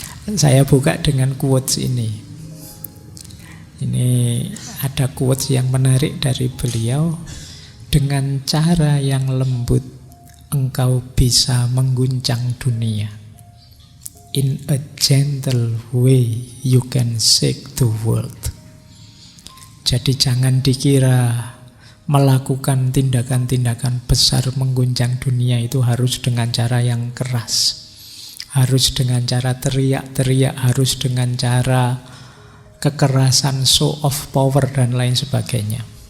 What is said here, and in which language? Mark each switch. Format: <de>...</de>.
<id>Saya buka dengan quotes ini. Ini ada quotes yang menarik dari beliau. Dengan cara yang lembut engkau bisa mengguncang dunia.</id> <en>In a gentle way you can shake the world.</en> <id>Jadi jangan dikira melakukan tindakan-tindakan besar mengguncang dunia itu harus dengan cara yang keras, harus dengan cara teriak-teriak, harus dengan cara kekerasan,</id> <en>show of power</en> <id>dan lain sebagainya.</id>